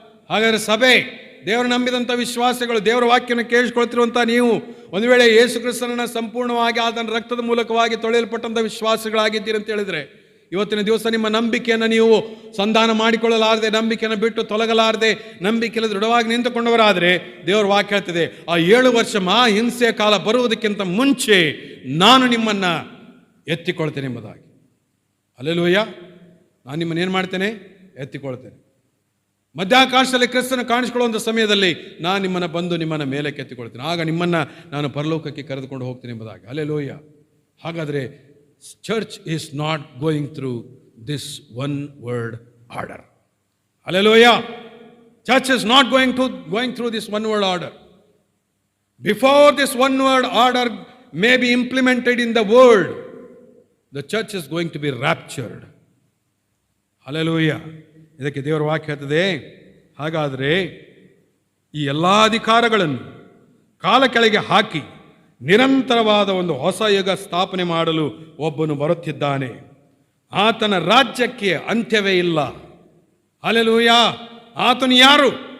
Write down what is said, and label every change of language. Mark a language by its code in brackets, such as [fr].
[kn] ಹಾಗಾದರೆ ಸಭೆ, ದೇವರು ನಂಬಿದಂಥ ವಿಶ್ವಾಸಗಳು, ದೇವರ ವಾಕ್ಯನ ಕೇಳಿಸ್ಕೊಳ್ತಿರುವಂಥ ನೀವು ಒಂದು ವೇಳೆ ಯೇಸು ಕ್ರಿಸ್ತನನ್ನು ಸಂಪೂರ್ಣವಾಗಿ ಆತನ ರಕ್ತದ ಮೂಲಕವಾಗಿ ತೊಳೆಯಲ್ಪಟ್ಟಂಥ ವಿಶ್ವಾಸಗಳಾಗಿದ್ದೀರಿ ಅಂತ ಹೇಳಿದರೆ, ಇವತ್ತಿನ ದಿವಸ ನಿಮ್ಮ ನಂಬಿಕೆಯನ್ನು ನೀವು ಸಂಧಾನ ಮಾಡಿಕೊಳ್ಳಲಾರದೆ, ನಂಬಿಕೆಯನ್ನು ಬಿಟ್ಟು ತೊಲಗಲಾರದೆ, ನಂಬಿಕೆಯಲ್ಲಿ ದೃಢವಾಗಿ ನಿಂತುಕೊಂಡವರಾದರೆ ದೇವರ ವಾಕ್ಯ ಹೇಳ್ತಿದೆ, ಆ 7 ವರ್ಷ ಮಹಾ ಹಿಂಸೆಯ ಕಾಲ ಬರುವುದಕ್ಕಿಂತ ಮುಂಚೆ ನಾನು ನಿಮ್ಮನ್ನು ಎತ್ತಿಕೊಳ್ತೇನೆ ಎಂಬುದಾಗಿ. ಹಲ್ಲೆಲೂಯಾ. ನಾನು ನಿಮ್ಮನ್ನು ಏನು ಮಾಡ್ತೇನೆ? ಎತ್ತಿಕೊಳ್ತೇನೆ. ಮಧ್ಯಾಕಾಶದಲ್ಲಿ ಕ್ರಿಸ್ತನ ಕಾಣಿಸ್ಕೊಳ್ಳುವಂಥ ಸಮಯದಲ್ಲಿ ನಾನು ನಿಮ್ಮನ್ನು ಬಂದು ನಿಮ್ಮನ್ನು ಮೇಲೆ ಕೆತ್ತಿಕೊಳ್ತೇನೆ, ಆಗ ನಿಮ್ಮನ್ನು ನಾನು ಪರಲೋಕಕ್ಕೆ ಕರೆದುಕೊಂಡು ಹೋಗ್ತೇನೆ ಎಂಬುದಾಗಿ. ಹಲ್ಲೆಲೂಯಾ. ಹಾಗಾದರೆ [en] church is not going through this one word order. Hallelujah. Church is not going through this one word order. Before this one word order may be implemented in the world, the church is going to be raptured. Hallelujah. [kn] ಇದಕ್ಕೆ ದೇವರ ವಾಕ್ಯ ಹೇಳ್ತದೆ, ಹಾಗಾದರೆ ಈ ಎಲ್ಲ ಅಧಿಕಾರಗಳನ್ನು ಕಾಲ ಕೆಳಗೆ ಹಾಕಿ ನಿರಂತರವಾದ ಒಂದು ಹೊಸ ಯುಗ ಸ್ಥಾಪನೆ ಮಾಡಲು ಒಬ್ಬನು ಬರುತ್ತಿದ್ದಾನೆ. ಆತನ ರಾಜ್ಯಕ್ಕೆ ಅಂತ್ಯವೇ ಇಲ್ಲ. ಹಲ್ಲೆಲೂಯಾ. ಆತನು ಯಾರು?